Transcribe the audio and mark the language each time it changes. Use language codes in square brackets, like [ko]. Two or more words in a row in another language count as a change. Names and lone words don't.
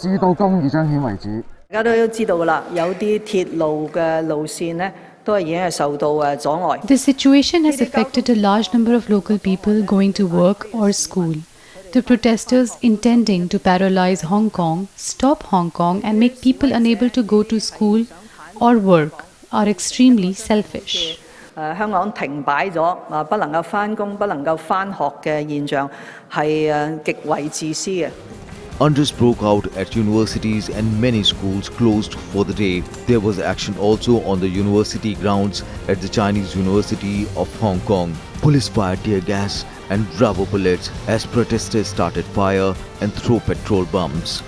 [en] The situation has affected a large number of local people going to work or school. The protesters intending to paralyze Hong Kong, stop Hong Kong and make people unable to go to school or work are extremely selfish. [yue] 香港停擺咗，不能夠返工、不能夠返學嘅現象係極為自私嘅。 [en] Unrest broke out at universities and many schools closed for the day. There was action also on the university grounds at the Chinese University of Hong Kong. Police fired tear gas and rubber bullets as protesters started fire and threw petrol bombs.